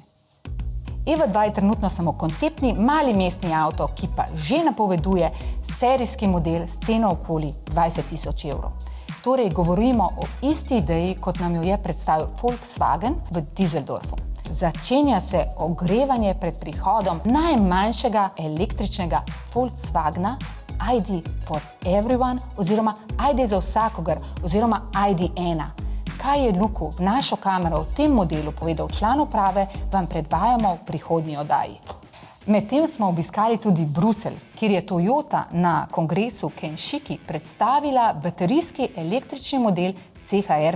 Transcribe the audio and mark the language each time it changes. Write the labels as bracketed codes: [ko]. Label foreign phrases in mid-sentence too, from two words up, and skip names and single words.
[sl] EV2 je trenutno samo konceptni mali mestni avto, ki pa že napoveduje serijski model s ceno okoli 20.000 evrov. Torej govorimo o isti ideji, kot nam jo je predstavil Volkswagen v Düsseldorfu. Začenja se ogrevanje pred prihodom najmanjšega električnega Volkswagena ID for everyone oziroma ID za vsakogar oziroma ID1. Kaj je Luku v našo kamero v tem modelu povedal član uprave, vam predvajamo v prihodnji oddaji. Medtem smo obiskali tudi Bruselj, kjer je Toyota na kongresu Kenshiki predstavila baterijski električni model CHR+.